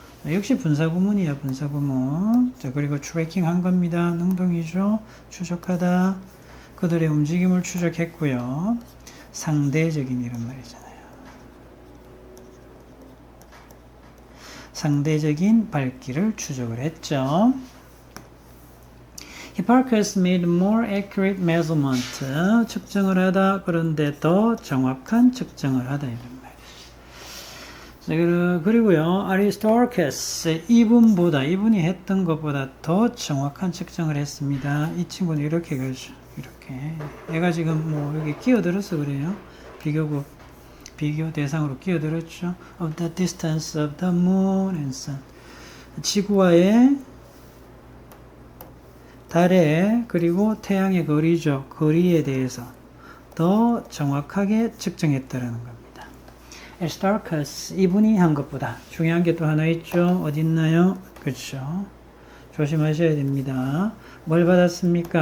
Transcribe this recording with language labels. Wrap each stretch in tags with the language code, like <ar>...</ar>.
<ko>역시 분사구문이야, 분사구문. 자, 그리고 트래킹 한 겁니다. 능동이죠. 추적하다. 그들의 움직임을 추적했고요. 상대적인 이런 말이잖아요. 상대적인 밝기를 추적을 했죠.</ko> <en>Hipparchus made more accurate measurement.</en> <ko>측정을 하다. 그런데 더 정확한 측정을 하다. 이런 말이죠. 그리고요, Aristarchus. 이분이 했던 것보다 더 정확한 측정을 했습니다. 이 친구는 이렇게 가죠. 이렇게. 얘가 지금 뭐 여기 끼어들어서 그래요. 비교 대상으로 끼어들었죠.</ko> <en>Of the distance of the moon and sun.</en> <ko>지구와의 달의 그리고 태양의 거리죠. 거리에 대해서 더 정확하게 측정했다라는 겁니다. Aristarchus 이분이 한 것보다 중요한 게 또 하나 있죠. 어디 있나요? 그렇죠. 조심하셔야 됩니다. 뭘 받았습니까?</ko>